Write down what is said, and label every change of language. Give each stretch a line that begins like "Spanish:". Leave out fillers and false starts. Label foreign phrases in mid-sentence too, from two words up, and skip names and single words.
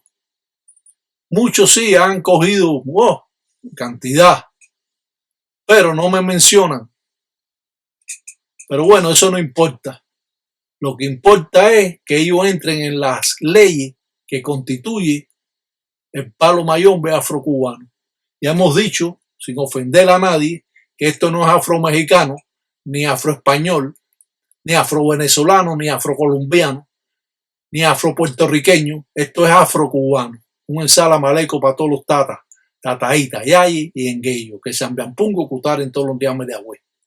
Spanish: Muchos sí han cogido cantidad, pero no me mencionan. Pero bueno, eso no importa. Lo que importa es que ellos entren en las leyes que constituye el palo mayombe afrocubano. Ya hemos dicho, sin ofender a nadie, que esto no es afromexicano, ni afroespañol, ni afrovenezolano, ni afrocolombiano, ni afropuertorriqueño. Esto es afrocubano. Un ensalamaleco para todos los tatas, tataítas, yayi y engueyo, que se ambiampungo cutar en todos los días de agüe.